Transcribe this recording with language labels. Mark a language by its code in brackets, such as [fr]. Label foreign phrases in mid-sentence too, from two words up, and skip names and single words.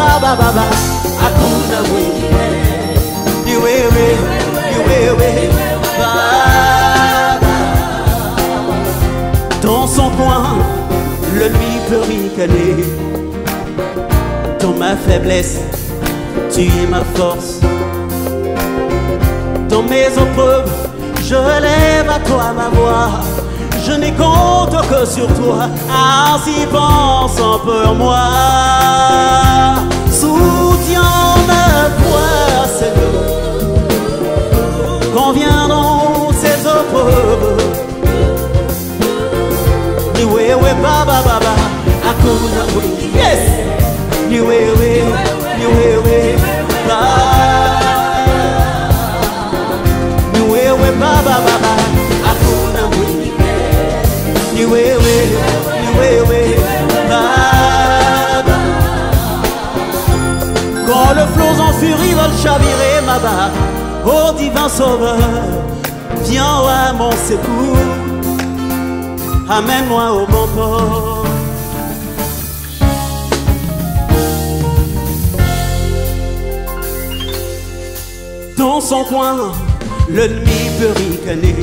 [sw] baba, hakuna mwingine. Ni wewe, ni wewe Baba. [fr] Dans son coin, l'ennemi peut ricaner. Dans ma faiblesse, tu es ma force. Dans mes épreuves, je lève à toi ma voix. Je n'ai compte que sur toi, ainsi pense un peu en moi. Soutiens ma voix, Seigneur, quand viendront ces épreuves. [sw] Ni wewe baba baba, hakuna mwingine. Yes! Ni wewe, ni wewe baba. Ni wewe baba baba, hakuna mwingine. Ni wewe, ni wewe baba. [fr] Quand le flot en furie va chavirer ma barque, ô divin sauveur, viens à mon secours. Amène-moi au bon port. Dans son coin, l'ennemi peut ricaner.